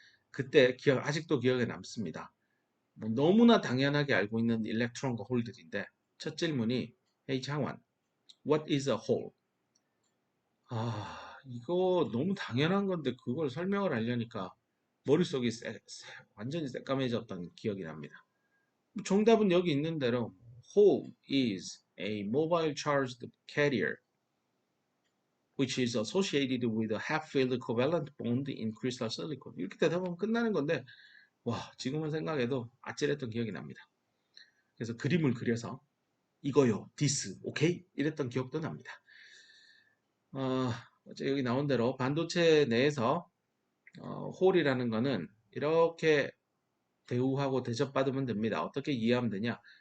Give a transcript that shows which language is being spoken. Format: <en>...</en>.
<ko>그때 아직도 기억에 남습니다. 뭐 너무나 당연하게 알고 있는 일렉트론과 홀들인데 첫 질문이 Hey 장원,</ko> <en>what is a hole?</en> <ko>이거 너무 당연한 건데 그걸 설명을 하려니까 머릿속이 완전히 새까매졌던 기억이 납니다. 정답은 여기 있는 대로</ko> <en>hole is a mobile charged carrier which is associated with a half-filled covalent bond in crystal silicon.</en> <ko>이렇게 대답하면 끝나는 건데 와 지금은 생각해도 아찔했던 기억이 납니다. 그래서 그림을 그려서 이거요, this, 오케이? 이랬던 기억도 납니다. 어째 여기 나온 대로 반도체 내에서 홀이라는 거는 이렇게 대우하고 대접받으면 됩니다. 어떻게 이해하면 되냐?</ko>